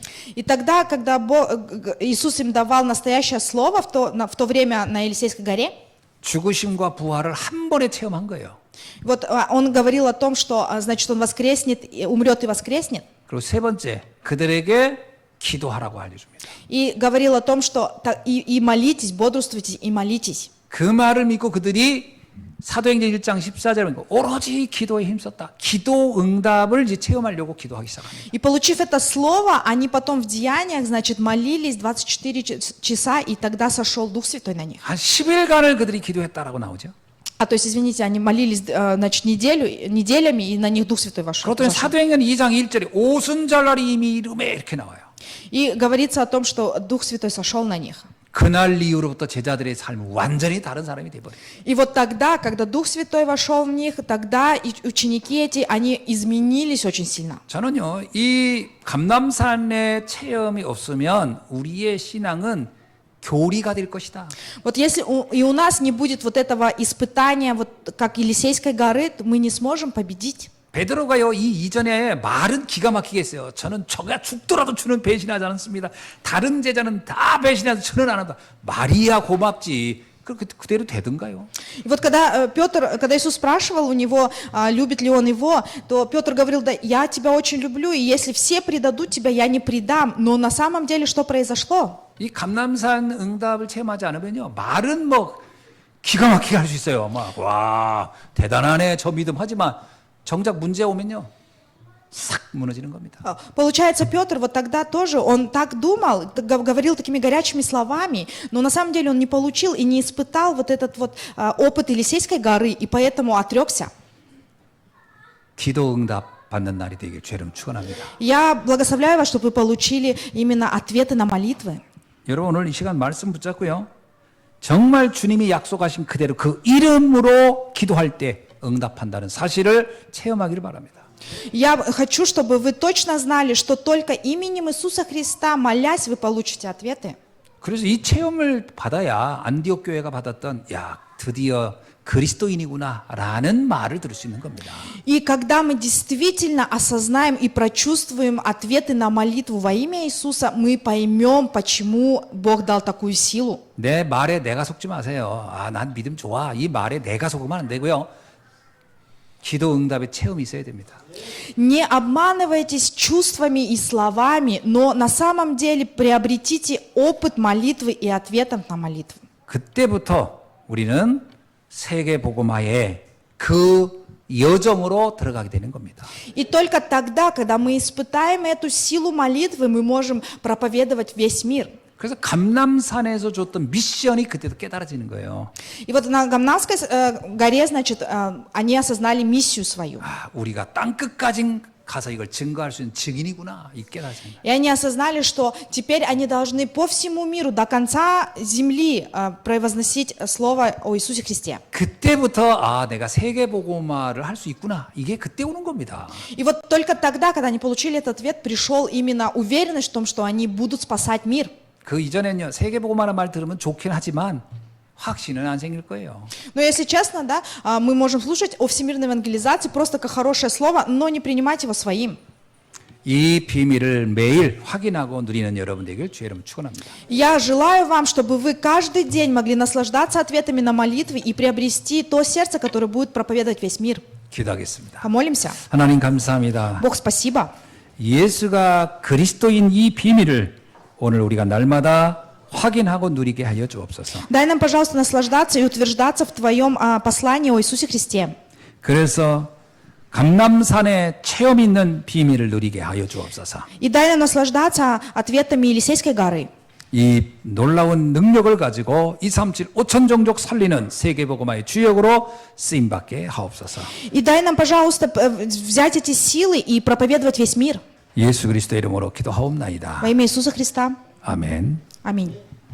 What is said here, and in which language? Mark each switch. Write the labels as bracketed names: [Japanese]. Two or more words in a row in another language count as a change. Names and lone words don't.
[Russian] И тогда, когда Иисус им давал настоящее слово в то время на Елисейской горе, [Korean] 죽으심과 부활을 한 번에 체험한 거예요. [Russian] вот он говорил о том, что, значит, он воскреснет, умрет и воскреснет. [Korean] 그리고 세 번째, 그들에게 기도하라고 알려줍니다. [Russian] И говорил о том, что и молитесь, бодрствуйте и молитесь. [Korean] 그 말을 믿고 그들이 사도행전 1장 14절에 오로지 기도에 힘썼다. 기도 응답을 이제 체험하려고 기도하기 시작합니다. [Russian] И получив это слово, они потом в деяниях, значит, молились 24 часа, и тогда сошел Дух Святой на них. [Korean] 한 10일간을 그들이 기도했다라고 나오죠. [Russian] То есть, извините, они молились, значит, неделями, и на них Дух Святой вошел. [Korean] 그렇더니 사도행전 2장 1절에 오순절날이 이미 이름에 이렇게 나와요. [Russian] И говорится о том, что Дух Святой сошел на них. [Korean] 그날 이후로부터 제자들의 삶은 완전히 다른 사람이 돼버려요. [Russian] И вот тогда, когда Дух Святой вошел в них, тогда и ученики эти, они изменились очень сильно. [Korean] 저는요, 이 감람산의 체험이 없으면 우리의 신앙은 교리가 될 것이다. [Russian] Вот если и у нас не будет вот этого испытания, вот как Елисейской горы, то мы не сможем победить. [Korean] 베드로가요 이 이전에 말은 기가 막히게 했어요. 저는 저가 죽더라도 주는 배신하지 않습니다. 다른 제자는 다 배신해서 저는 안 한다. 말이야 고맙지. 그렇게 그대로 되던가요? [Russian] И вот когда когда Иисус спрашивал у него, любит ли он его, то Петр говорил, да, я тебя очень люблю, и если все предадут тебя, я не предам. Но на самом деле что произошло? [Korean] 이 감람산 응답을 체험하지 않으면요 말은 뭐 기가 막히게 할 수 있어요. 막 와 대단하네 저 믿음 하지만 정작 문제 오면요 싹 무너지는 겁니다. [Russian] Получается, Петр вот тогда тоже, он так думал, говорил такими горячими словами, но на самом деле он не получил и не испытал вот этот вот опыт Елисейской горы, и поэтому отрекся. [Korean] 기도 응답 받는 날이 되길 주여름 축원합니다. [Russian] Я благословляю вас, чтобы вы получили именно ответы на молитвы. [Korean] 여러분 오늘 이 시간 말씀 붙잡고요. 정말 주님이 약속하신 그대로 그 이름으로 기도할 때 응답한다는 사실을 체험하기를 바랍니다. [Russian] Я хочу, чтобы вы точно знали, что только именем Иисуса Христа, молясь, вы получите ответы. [Korean] 그래서 이 체험을 받아야 안디옥 교회가 받았던 야 드디어 그리스도인이구나라는 말을 들을 수 있는 겁니다. [Russian] И когда мы действительно осознаем и прочувствуем ответы на молитву во имя Иисуса, мы поймем, почему Бог дал такую силу. [Korean] 내 말에 내가 속지 마세요. 아, 난 믿음 좋아. 이 말에 내가 속으면 안 되고요. 기도 응답의 체험이 있어야 됩니다. [Russian] Не обманывайтесь чувствами и словами, но на самом деле приобретите опыт молитвы и ответов на молитву. [Korean] 그때부터 우리는 세계 복음화의 그 여정으로 들어가게 되는 겁니다. [Russian] И только тогда, когда мы испытаем эту силу молитвы, мы можем проповедовать весь мир. [Korean] 그래서 감람산에서 줬던 미션이 그때도 깨달아지는 거예요. [Russian] И вот на Гамнамской горе, значит, они осознали миссию свою. [Korean] 아, 우리가 땅 끝까지 가서 이걸 증거할 수 있는 증인이구나. 이 깨달아지는 거예요. [Russian] И они осознали, что теперь они должны по всему миру, до конца земли провозносить слово о Иисусе Христе. [Korean] 그때부터 아, 내가 세계 복음화를 할 수 있구나. 이게 그때 오는 겁니다. [Russian] И вот только тогда, когда они получили этот ответ, пришел именно уверенность в том, что они будут спасать мир. [Korean] 그 이전에는요. 세계 복음화라는 말 들으면 좋긴 하지만 확신은 안 생길 거예요. [Russian] Но если честно, да, мы можем слушать о всемирной евангелизации просто как хорошее слово, но не принимать его своим. [Korean] 이 비밀을 매일 확인하고 누리는 여러분 되길 주의 이름으로 축원합니다. [Russian] Я желаю вам, чтобы вы каждый день могли наслаждаться ответами на молитвы и приобрести то сердце, которое будет проповедовать весь мир. [Korean] 기도하겠습니다. [Russian] Помолимся. [Korean] 하나님 감사합니다. [Russian] Бог, спасибо. [Korean] 예수가 그리스도인 이 비밀을 오늘 우리가 날마다 확인하고 누리게 하여 주옵소서. [Russian] Дай нам, пожалуйста, наслаждаться и утверждаться в Твоем послании о Иисусе Христе. [Korean] 그래서 감람산에 체험 있는 비밀을 누리게 하여 주옵소서. [Russian] И дай нам наслаждаться ответами Елисейской горы. [Korean] 이 놀라운 능력을 가지고 237 5천 종족 살리는 세계복음화의 주역으로 쓰임받게 하옵소서. [Russian] И дай нам, пожалуйста, взять эти силы и проповедовать весь мир. [Korean] 예수 그리스도 이름으로 기도하옵나이다. [Russian] Во имя Иисуса Христа. [Korean] 아멘. [Russian] Аминь.